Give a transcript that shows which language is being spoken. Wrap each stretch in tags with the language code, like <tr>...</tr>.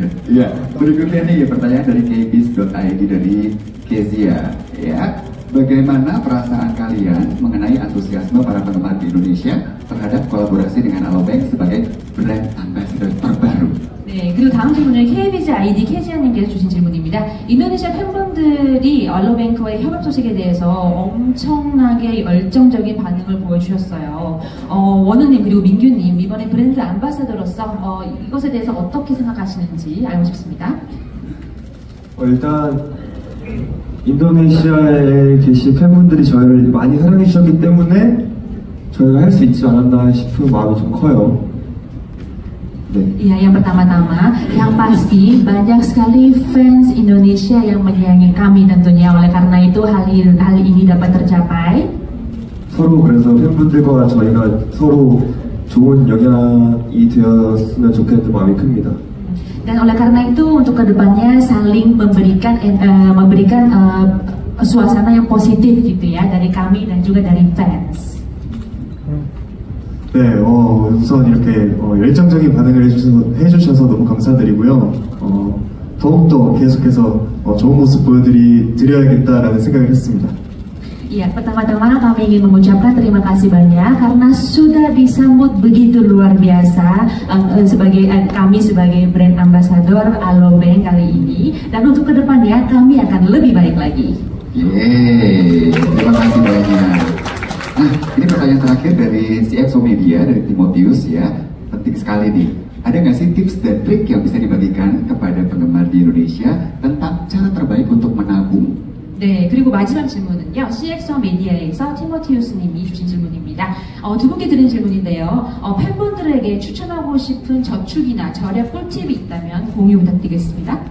<id>Ya, berikutnya nih pertanyaan dari kbis.id dari Kezia ya. Bagaimana perasaan kalian mengenai antusiasme para penggemar di Indonesia terhadap kolaborasi dengan Alobank sebagai brand ambassador terbaru?</id> <ko>네, 그리고 다음 질문은 KBS 아이디 캐지아님께서 주신 질문입니다. 인도네시아 팬분들이 알로뱅크와의 협업 소식에 대해서 엄청나게 열정적인 반응을 보여주셨어요. 원우님 그리고 민규님 이번에 브랜드 암바사더로서 이것에 대해서 어떻게 생각하시는지 알고 싶습니다. 일단 인도네시아에 계신 팬분들이 저희를 많이 사랑해 주셨기 때문에 저희가 할 수 있지 않았나 싶은 마음이 좀 커요. 네.</ko> <id>Iya, yang pertama-tama, yang pasti banyak sekali fans Indonesia yang menyayangi kami tentunya. Oleh karena itu hal ini dapat tercapai.</id> <ko>서로 그래서 팬분들과 저희가 서로 좋은 영향이 되었으면 좋겠는 마음이 큽니다.</ko> <id>Dan oleh karena itu untuk kedepannya saling memberikan suasana yang positif gitu ya dari kami dan juga dari fans.</id> <ko>네, 우선 이렇게 열정적인 반응을 해주셔서 너무 감사드리고요. 더욱더 계속해서 좋은 모습 보여드려야겠다라는 생각을 했습니다.</ko> <id>Iya, pertama-tama kami ingin mengucapkan terima kasih banyak karena sudah disambut begitu luar biasa kami sebagai brand ambassador Alobank kali ini. Dan untuk kedepannya kami akan lebih baik lagi. Yeay, terima kasih banyak. Nah, ini pertanyaan terakhir dari CXO Media, dari Timotius ya. Penting sekali nih. Ada nggak sih tips dan trik yang bisa dibagikan kepada penggemar di Indonesia tentang cara terbaik untuk menabung?</id> <ko>네, 그리고 마지막 질문은요. CXO 미디어에서 티모티우스님이 주신 질문입니다. 두 분께 드린 질문인데요. 팬분들에게 추천하고 싶은 저축이나 절약 꿀팁이 있다면 공유 부탁드리겠습니다.</ko>